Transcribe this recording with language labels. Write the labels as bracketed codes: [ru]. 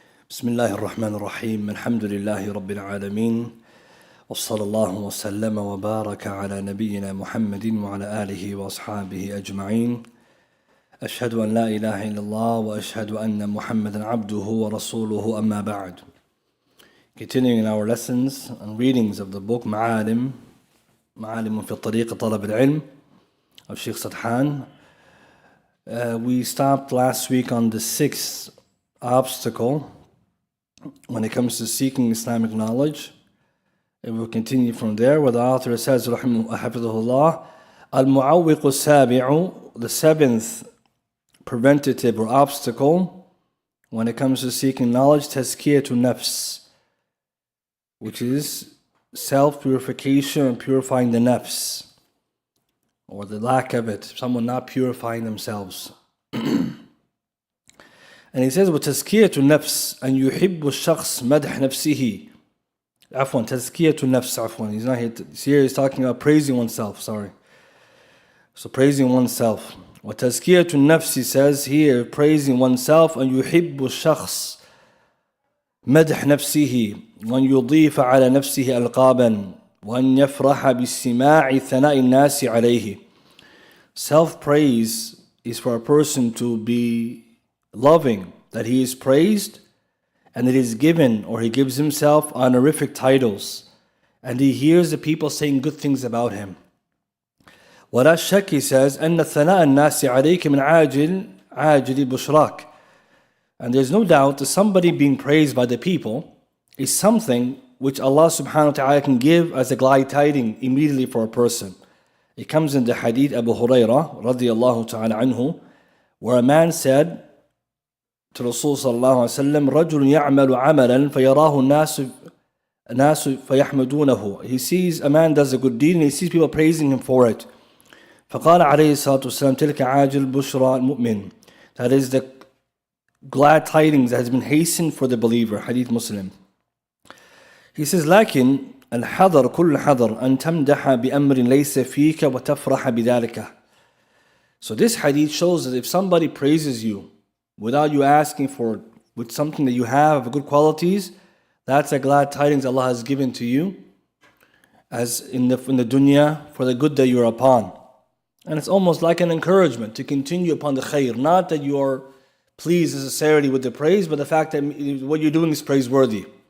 [ar] بسم الله الرحمن الرحيم الحمد لله رب العالمين وصلى الله وسلم وبارك على نبينا محمد وعلى آله وأصحابه أجمعين أشهد أن لا إله إلا الله وأشهد أن محمدا عبده ورسوله أما بعد. [en] Continuing in our lessons and readings of the book معالم في طريق طلب العلم of Sheikh Sadhan. We stopped last week on the sixth obstacle when it comes to seeking Islamic knowledge. And we'll continue from there where the author says, Hafidhullah, Al-Mu'awwiq al-Sabi'u, the seventh preventative or obstacle when it comes to seeking knowledge, Tazkiyatun Nafs, which is self-purification and purifying the nafs, or the lack of it, someone not purifying themselves. [ar] And he says, وَتَزْكِيَةُ النَّفْسِ أَنْ يُحِبُّ الشَّخْص مَدْحْ نَفْسِهِ. [en] Afwan, تَزْكِيَةُ النَّفْسِ, afwan. He's not here, he's talking about praising oneself, sorry. So praising oneself. [ar] وَتَزْكِيَةُ النَّفْسِ, he says here, praising oneself, أَنْ يُحِبُّ الشَّخْص مدح نفسه وأن يضيف على نفسه ألقابا وأن يفرح باستماع ثناء الناس عليه. [en] Self-praise is for a person to be loving that he is praised and that he is given, or he gives himself honorific titles, and he hears the people saying good things about him. [ar] ولا شك, he says, أن ثناء الناس عليك من عاجل بشراك. [en] And there's no doubt that somebody being praised by the people is something which Allah subhanahu wa ta'ala can give as a glad tiding immediately for a person. It comes in the hadith Abu Hurairah radiyallahu ta'ala anhu, where a man said to Rasul sallallahu alayhi wa sallam, رَجُلٌ يَعْمَلُ عَمَلًا فَيَرَاهُ النَّاسُ فَيَحْمَدُونَهُ. He sees a man does a good deed and he sees people praising him for it. [ar] فَقَالَ عَلَيْهِ الصَّلَاةُ وَالسَّلَامُ تِلْكَ عَاجِلْ بُشْرَى الْمُؤْمِنِ. [en] That is the glad tidings that has been hastened for the believer. Hadith Muslim. [ar] He says, لكن الحذر كل حذر أن تمدح بأمر ليس فيك وتفرح بذلك. [en] So this hadith shows that if somebody praises you without you asking for it, with something that you have, good qualities, that's a glad tidings Allah has given to you as in the dunya for the good that you are upon. And it's almost like an encouragement to continue upon the khair. Not that you are pleased necessarily with the praise, but the fact that what you're doing is praiseworthy.